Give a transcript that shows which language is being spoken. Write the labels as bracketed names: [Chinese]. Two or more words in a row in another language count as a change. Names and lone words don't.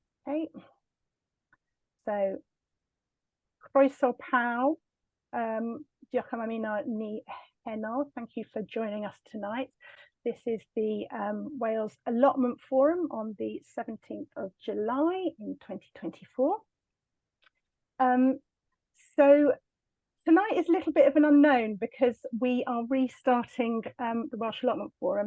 [Welsh] Okay, so croeso pawb, diolch am ymuno ni heno. [English] Thank you for joining us tonight. This is the Wales Allotment Forum on the 17th of July in 2024. So tonight is a little bit of an unknown because we are restarting the Welsh Allotment Forum.